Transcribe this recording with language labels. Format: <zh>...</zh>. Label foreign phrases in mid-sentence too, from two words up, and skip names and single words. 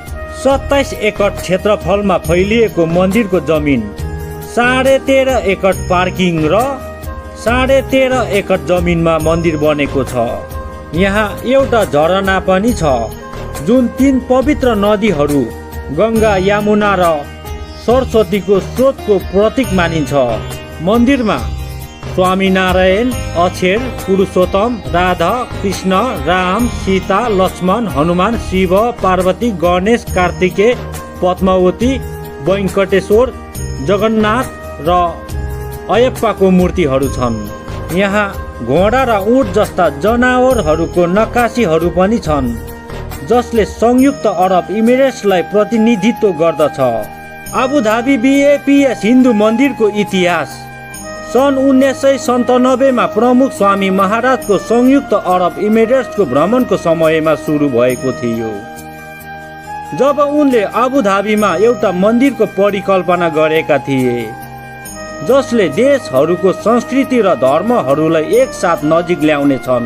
<ne>27 एकड़ क्षेत्रफलमा फैलिएको मन्दिरको जमिन 13.5 एकड़ पार्किङ र 13.5 एकड़ जमिनमा मन्दिर बनेको छ। यहाँ एउटा झरना पनि छ जुन 3 पवित्र नदीहरू गङ्गा, यमुना र सरस्वतीको स्रोतको प्रतीक मानिन्छ। मन्दिरमा स्वामीनारायण, अक्षर, पुरुषोत्तम, राधा, कृष्ण, राम, सीता, लक्ष्मण, हनुमान, शिव, पार्वती, गणेश, कार्तिकेय, पद्मावती, वेङ्कटेश्वर, जगन्नाथ र अयप्पाको मूर्तिहरू छन्। यहाँ घोडा र ऊँट जस्ता जनावरहरूको नक्कासीहरू पनि छन्, जसले संयुक्त अरब इमिरेट्सलाई प्रतिनिधित्व गर्दछ। अबुधाबी BAPS हिन्दू मन्दिरको इतिहास सन् 1997 मा प्रमुख स्वामी महाराजको संयुक्त अरब इमिरेट्सको भ्रमणको समयमा सुरु भएको थियो, जब उनले अबुधाबीमा एउटा मन्दिरको परिकल्पना गरेका थिए जसले देशहरूको संस्कृति र धर्महरूलाई एकसाथ नजिक ल्याउने छन्।</ne>